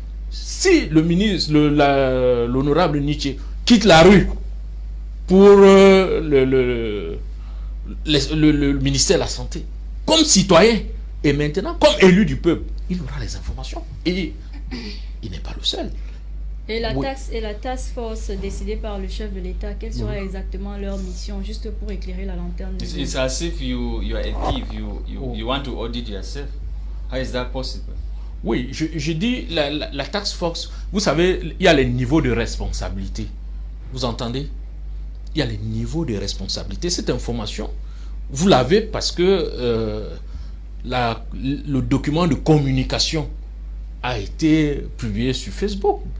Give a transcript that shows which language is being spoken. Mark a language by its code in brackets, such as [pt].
[fr] Si le ministre, l'honorable Nietzsche, quitte la rue pour le ministère de la Santé, comme citoyen, et maintenant comme élu du peuple, il aura les informations. Et il n'est pas le seul. Et la task force décidée par le chef de l'État, quelle sera exactement leur mission, juste pour éclairer la lanterne? [en] It's as if you are a thief, you want to audit yourself. How is that possible? [fr] Oui, je dis la task force, vous savez, il y a les niveaux de responsabilité. Vous entendez? Il y a les niveaux de responsabilité. Cette information, vous l'avez parce que le document de communication a été publié sur Facebook.